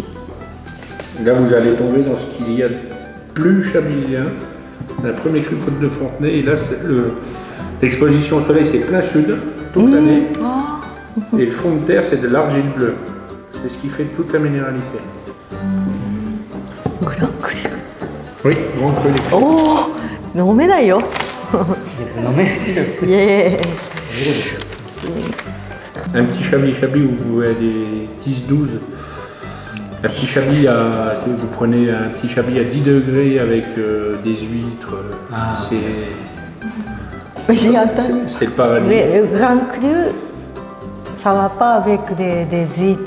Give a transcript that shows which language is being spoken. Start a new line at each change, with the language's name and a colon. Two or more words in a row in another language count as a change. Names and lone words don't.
French: Là, vous allez tomber dans ce qu'il y a de plus chablisien. Un premier cru Côte de Fontenay, et là, l'exposition au soleil, c'est plein sud, toute l'année. Et le fond de terre, c'est de l'argile bleue. C'est ce qui fait toute la minéralité.
Japanese: グランクリ。
French: Oui, grand cru.
Japanese: おお、飲めないよ。飲めるでしょ。いえいえ。
French: Un petit chablis où vous avez des 10-12. Un petit chablis vous prenez un petit chablis à 10 degrés avec des huîtres. J'ai entendu. C'est le paradis. Mais le Grand Cru, ça va pas avec des huîtres.